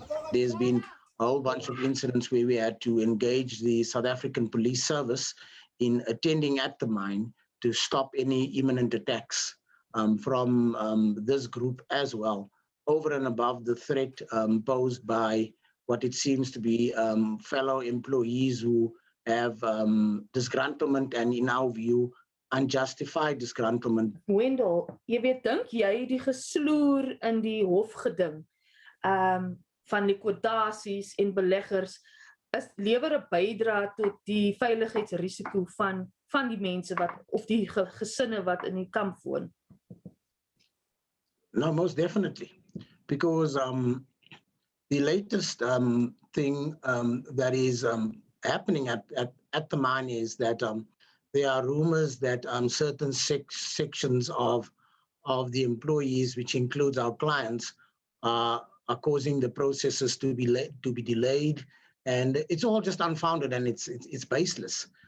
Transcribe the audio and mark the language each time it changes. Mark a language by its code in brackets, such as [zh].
[en] There's been a whole bunch of incidents where we had to engage the South African Police Service in attending at the mine to stop any imminent attacks from this group as well, over and above the threat posed by what it seems to be fellow employees who have disgruntlement and, in our view, unjustified disgruntlement. [af] Wendell, jy weet, dink jy die gesloer in die hofgeding van die kwotasies en beleggers lewer 'n bydrae tot die veiligheidsrisiko van die mense wat of die gesinne wat in die kamp woon? [en] No, most definitely, because the latest thing that is happening at the mine is that there are rumors that certain sections of the employees, which includes our clients, are causing the processes to be delayed, and it's all just unfounded and it's baseless.